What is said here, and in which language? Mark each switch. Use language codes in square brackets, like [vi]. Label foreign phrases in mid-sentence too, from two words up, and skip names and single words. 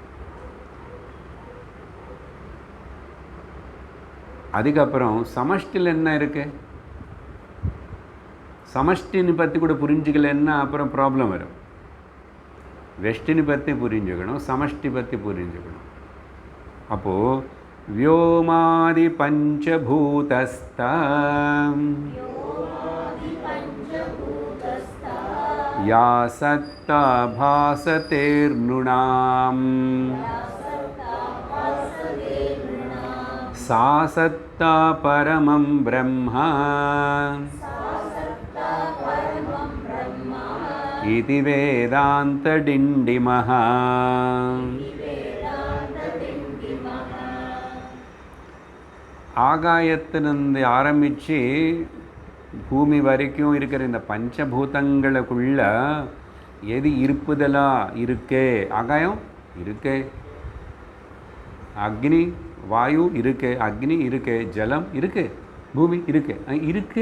[ta] அதுக்கப்புறம் சமஷ்டியில் என்ன இருக்கு? சமஷ்டின்னு பற்றி கூட புரிஞ்சுக்கலன்னா அப்புறம் ப்ராப்ளம் வரும். வெஷ்டினி பற்றி புரிஞ்சுக்கணும், சமஷ்டி பற்றி புரிஞ்சுக்கணும். [sa] அப்போது व्योमादि पंचभूतस्ता या सत्ता भासतेर्नृणाम् सा सत्ता परमं ब्रह्म इति वेदान्तडिण्डिमः. [ta] ஆகாயத்திலிருந்து ஆரம்பித்து பூமி வரைக்கும் இருக்கிற இந்த பஞ்சபூதங்களுக்குள்ள எது இருப்புதலாக இருக்கே? ஆகாயம் இருக்கே, அக்னி வாயு இருக்கு, அக்னி இருக்கு, ஜலம் இருக்கு, பூமி இருக்கு இருக்கு.